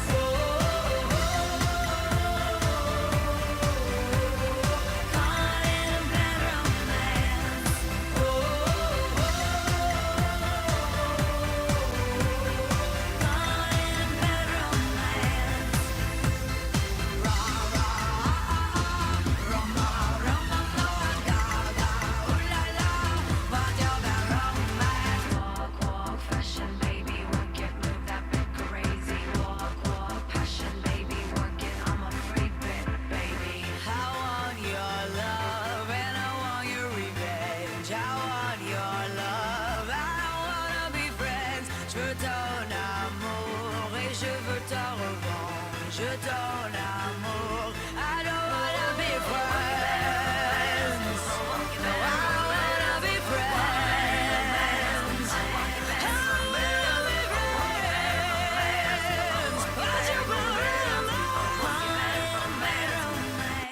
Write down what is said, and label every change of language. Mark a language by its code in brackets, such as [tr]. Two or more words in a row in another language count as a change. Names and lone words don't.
[en] Caught in a bad romance. Caught in a bad romance. Ra ra Roma Roma ma ga ga ooh la la, what's your bad romance? Walk walk fashion, baby, work it, move that bit crazy. Walk walk passion, baby, work it. I'm a freak bit, baby. I want your love and I want your revenge. I want your love, I wanna be friends. [fr] Je veux ton amour et je veux ta revanche. Je ton amour, [en] I don't wanna be friends. No, I wanna be friends. I wanna be friends. What's your bad romance?